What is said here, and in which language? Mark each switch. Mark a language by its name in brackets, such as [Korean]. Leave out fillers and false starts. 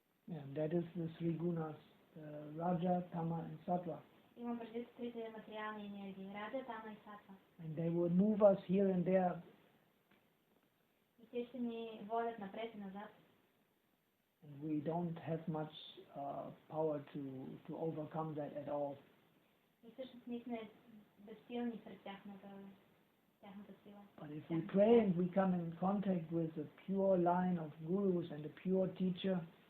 [English] Yeah, that is the three gunas, Raja, Tama and Sattva. [Bulgarian] Имам предвид трите материални енергии. Раджа, Тама и Сатва. [English] And they will move us here and there. [Bulgarian] И те ще ни водят напред и назад. [English] And we don't have much power to overcome that at all. [Bulgarian] И всъщност ние сме безсилни пред тяхната сила. [English] But if we pray and we come in contact with a pure line of gurus and a pure teacher,